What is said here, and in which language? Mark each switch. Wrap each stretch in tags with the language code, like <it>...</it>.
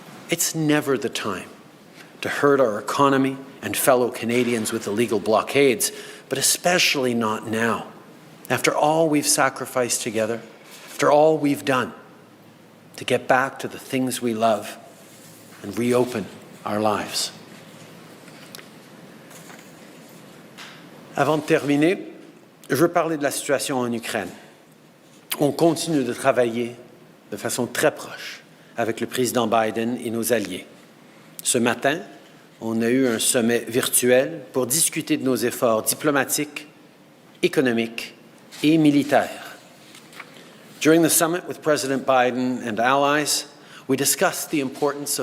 <en>It's never the time to hurt our economy and fellow Canadians with illegal blockades, but especially not now. After all we've sacrificed together, after all we've done to get back to the things we love and reopen our lives.</en> <fr>Avant de terminer, je veux parler de la situation en Ukraine. On continue de travailler de façon très proche avec le président Biden et nos alliés. Ce matin, on a eu un sommet virtuel pour discuter de nos efforts diplomatiques, économiques et militaires.</fr> <en>During the summit with President Biden and allies, we discussed the importance of</en>